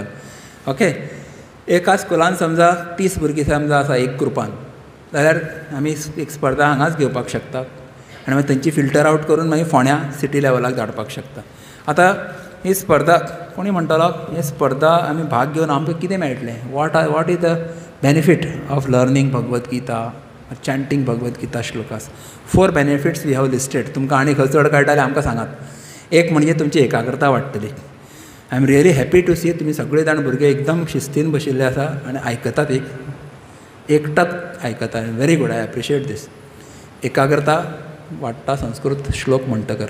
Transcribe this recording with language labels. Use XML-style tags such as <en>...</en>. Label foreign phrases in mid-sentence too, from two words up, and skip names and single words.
<kok>ओके, एका स्कुलान समजा 30 भुरगीं समजा आसा एक ग्रुपान, जाल्यार आमी एक स्पर्धा हांगाच घेवपाक शकतात. आनी मागीर थंयची फिल्टर आवट करून मागीर फोंड्या सिटी लेवलाक धाडपाक शकता. आतां ही स्पर्धा कोणी म्हणटालो ही स्पर्धा आमी भाग घेवन आमकां कितें मेळटलें,</kok> <en>What is the benefit of learning Bhagavad Gita, chanting Bhagavad Gita shlokas.</en> <kok>4</kok> <en>benefits we have listed.</en> <kok>तुमकां आनी खंय चड कळटा जाल्यार आमकां सांगात. एक म्हणजे तुमची एकाग्रता वाडटली.</kok> <en>I am really happy to see</en> <kok>तुमी सगळे जाण भुरगे एकदम शिस्तीन बशिल्ले आसा आनी आयकतात, एकटाच आयकता.</kok> <en>Very good, I appreciate this.</en> <kok>एकाग्रता वाडटा संस्कृत श्लोक म्हणटकर.</kok>